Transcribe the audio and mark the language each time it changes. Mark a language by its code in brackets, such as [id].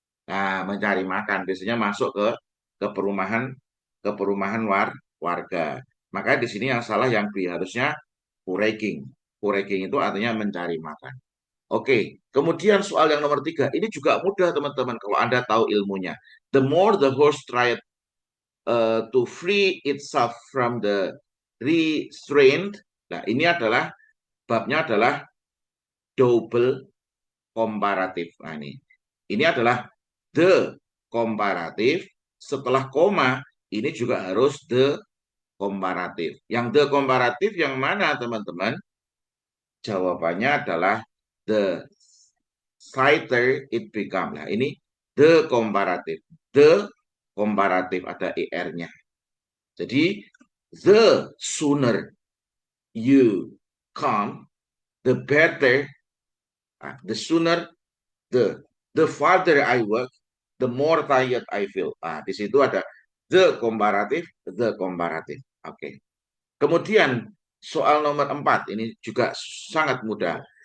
[id] Nah, mencari makan biasanya masuk ke perumahan warga. Maka di sini yang salah yang B, harusnya foraging. Foraging itu artinya mencari makan. Oke, kemudian soal yang nomor 3, ini juga mudah teman-teman kalau Anda tahu ilmunya. [en] The more the horse tried to free itself from the restraint. [id] Nah, ini adalah babnya adalah double komparatif. Nah, ini adalah the komparatif. Setelah koma, ini juga harus the komparatif. Yang the komparatif yang mana, teman-teman? Jawabannya adalah [en] the cider it become. [id] Nah, ini the komparatif. The komparatif ada er-nya. [en] Jadi, the sooner you come, the better. The sooner, the farther I work, the more tired I feel. [id] Di situ ada the komparatif, the komparatif. Oke. Kemudian soal nomor 4 ini juga sangat mudah.